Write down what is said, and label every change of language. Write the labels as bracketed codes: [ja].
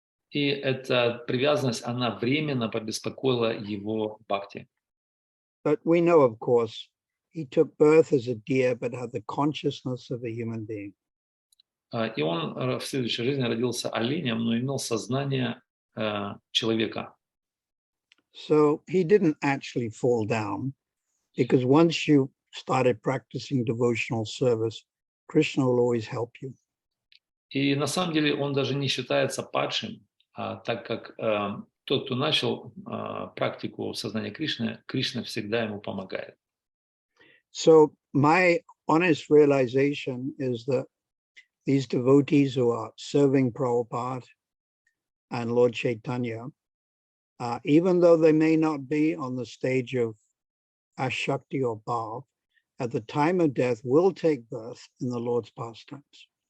[ru] И эта привязанность, она временно побеспокоила его бхакти. [en] But we know, of course, he took birth as a deer, but had the consciousness of a human being. [ru] И он в следующей жизни родился оленем, но имел сознание человека. [en] So he didn't actually fall down, because once you started practicing devotional service, Krishna will always help you. [ru] И на самом деле он даже не считается падшим, так как тот, кто начал практику сознания Кришны, Кришна всегда ему помогает. [en] So my honest realization is that these devotees who are serving Prabhupada and Lord Chaitanya, even though they may not be on the stage of Ashakti or Bhav, at the time of death will take birth in the Lord's pastimes.